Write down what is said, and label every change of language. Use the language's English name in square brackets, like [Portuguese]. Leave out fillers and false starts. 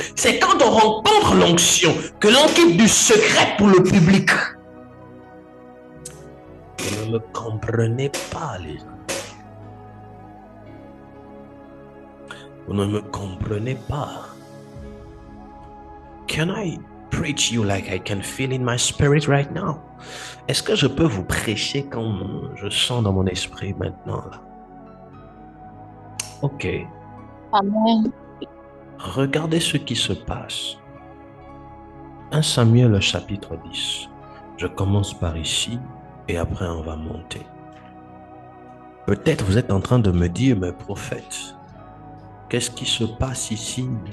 [French] C'est quand on rencontre l'onction que l'on quitte du secret pour le public. Vous ne me comprenez pas, les gens. Vous ne me comprenez pas. [English] Can I preach you like I can feel in my spirit right now? [French] Est-ce que je peux vous prêcher comme je sens dans mon esprit maintenant là? Ok. Amen. Regardez ce qui se passe. 1 Samuel chapitre 10. Je commence par ici et après on va monter. Peut-être vous êtes en train de me dire, mais prophète, qu'est-ce qui se passe ici?